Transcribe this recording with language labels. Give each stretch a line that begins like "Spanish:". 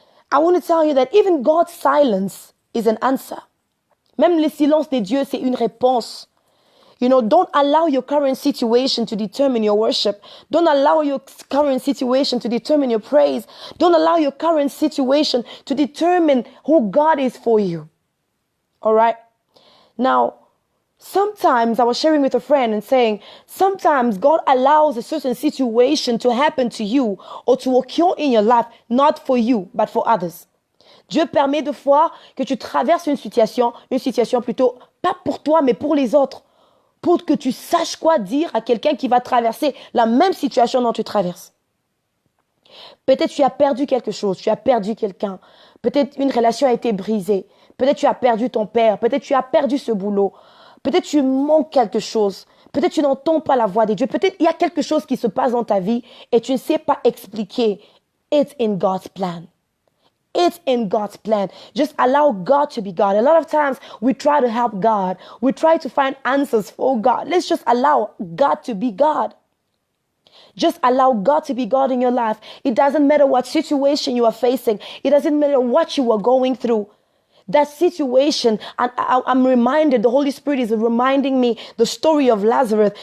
English: I want to tell you that even God's silence is an answer.
French: Même le silence de Dieu, c'est une réponse.
English: You know, don't allow your current situation to determine your worship. Don't allow your current situation to determine your praise. Don't allow your current situation to determine who God is for you. All right? Now, sometimes I was sharing with a friend and saying, sometimes God allows a certain situation to happen to you or to occur in your life, not for you, but for others.
French: Dieu permet de fois que tu traverses une situation plutôt pas pour toi, mais pour les autres. Pour que tu saches quoi dire à quelqu'un qui va traverser la même situation dont tu traverses. Peut-être tu as perdu quelque chose, tu as perdu quelqu'un. Peut-être une relation a été brisée. Peut-être tu as perdu ton père. Peut-être tu as perdu ce boulot. Peut-être tu manques quelque chose. Peut-être tu n'entends pas la voix de Dieu. Peut-être il y a quelque chose qui se passe dans ta vie et tu ne sais pas expliquer.
English: It's in God's plan. It's in God's plan. Just allow God to be God. A lot of times we try to help God. We try to find answers for God. Let's just allow God to be God. Just allow God to be God in your life. It doesn't matter what situation you are facing. It doesn't matter what you are going through. That situation, and I'm reminded, the Holy Spirit is reminding me the story of Lazarus.